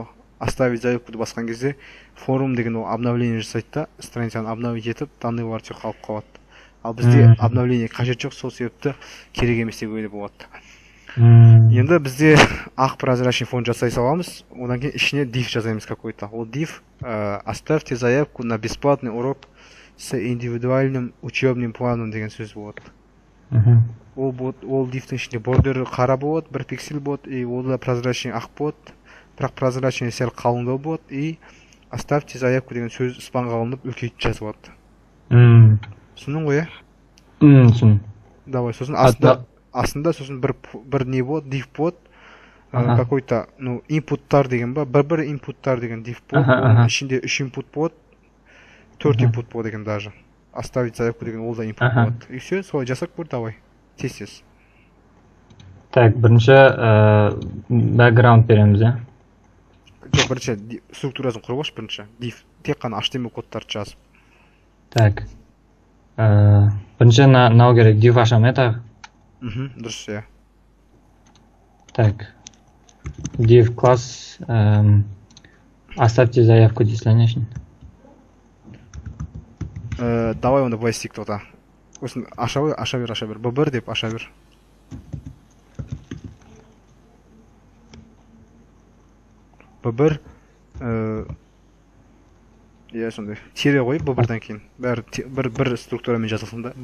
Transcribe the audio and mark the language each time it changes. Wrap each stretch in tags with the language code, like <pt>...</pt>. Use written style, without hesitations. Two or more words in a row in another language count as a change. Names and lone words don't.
<kk>Оставить заявкуды басқан кезде форум деген ол обновление жасайды да, страницаны обновить етіп, данныйлар тек қалып қалады. Ал бізде обновление қажет жоқ, сол себепті керек емес деп ойлап болады. Енді бізде ақ</kk> <ru>прозрачный фон</ru> <kk>жасай саламыз, одан кейін ішіне div жазаймыз какой-то.</kk> <ru>Ол div оставьте заявку на бесплатный урок с индивидуальным учебным планом</ru> <kk>деген сөз болады. Ол divтің ішінде бордері қара болады, бір пиксель болады, и ол да прозрачный ақ болады, бірақ прозрачный сәл қалыңдау болады, и</kk> <ru>оставьте заявку</ru> <kk>деген сөз спанға алынып үлкейтіп жазылады. Түсіндің ғой, иә? Түсін. Давай, сосын астында сосын бір не болады, div болады, какой-то, инпуттар деген ба, бір инпуттар деген div болады, оның ішінде 3 инпут болады, 4 инпут болады деген даже.</kk> <ru>Оставить заявку</ru> <kk>деген ол да инпут болады.</kk> <ru>И все,</ru> <kk>солай жасап көр, давай. Тез. Так, бірінші background береміз, иә? Жоқ, бірінші структурасын құрып алшы бірінші. Div, тек қана HTML кодтарды жазып. Так. Бірінші нау керек, div ашам, иә тағы? Дұрыс, иә. Так. Div класс,</kk> <ru>оставьте заявку</ru> <kk>дейсің. Давай онда былай істейік тоқта. Осын аша бер. B1 деп аша бер. b1 иә сондай тире қойып b1-дан кейін бәрі бір структурамен жазылсын да.</kk>